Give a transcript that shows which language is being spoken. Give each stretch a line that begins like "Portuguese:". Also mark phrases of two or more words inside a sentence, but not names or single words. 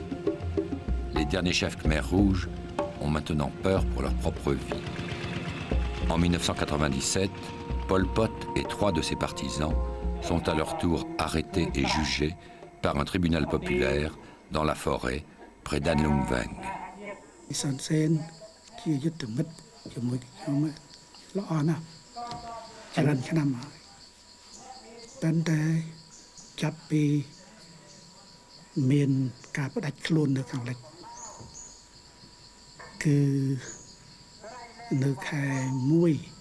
French: Les derniers chefs Khmer rouges ont maintenant peur pour leur propre vie. En 1997, Pol Pot et 3 de ses partisans sont à leur tour arrêtés et jugés par un tribunal populaire dans la forêt près d'An Lung Vang.
Khmer: Son Sen ជាយុទ្ធមិត្តជាមួយខ្ញុំល្អណាស់ច្រើនឆ្នាំហើយប៉ុន្តែចាប់ពីមានការផ្ដាច់ខ្លួននៅខាងលិចគឺនៅខែ1